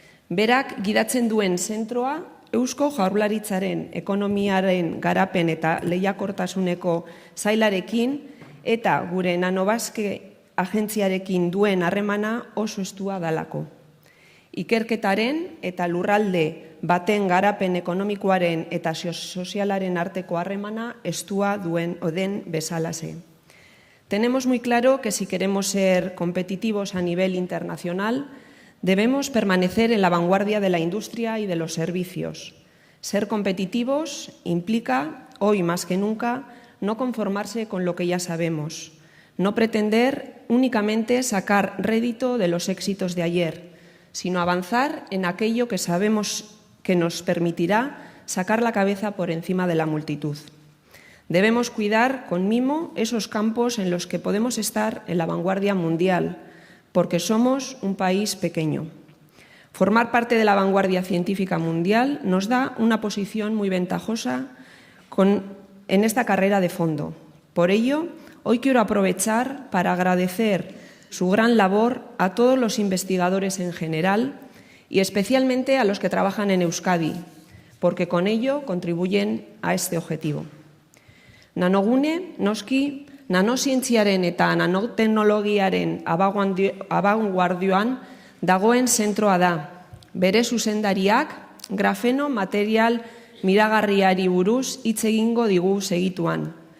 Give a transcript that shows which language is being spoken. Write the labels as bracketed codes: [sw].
[eu] Berak gidatzen duen zentroa Eusko Jaurlaritzaren ekonomiaren garapen eta lehiakortasuneko sailarekin eta gure Nanobaske agentziarekin duen harremana oso estua dalako. Ikerketaren eta lurralde baten garapen ekonomikoaren eta sozialaren arteko harremana estua den bezalase. [es] Tenemos muy claro que si queremos ser competitivos a nivel internacional, debemos permanecer en la vanguardia de la industria y de los servicios. Ser competitivos implica, hoy más que nunca, no conformarse con lo que ya sabemos, no pretender únicamente sacar rédito de los éxitos de ayer, sino avanzar en aquello que sabemos que nos permitirá sacar la cabeza por encima de la multitud. Debemos cuidar con mimo esos campos en los que podemos estar en la vanguardia mundial, porque somos un país pequeño. Formar parte de la vanguardia científica mundial nos da una posición muy ventajosa en esta carrera de fondo. Por ello, hoy quiero aprovechar para agradecer su gran labor a todos los investigadores en general y especialmente a los que trabajan en Euskadi, porque con ello contribuyen a este objetivo. [eu] Nanogune, noski, nanosientziaren eta nanoteknologiaren abanguardioan dagoen zentroa da. Bere zuzendariak grafeno material miragarriari buruz hitz egingo digu segituan.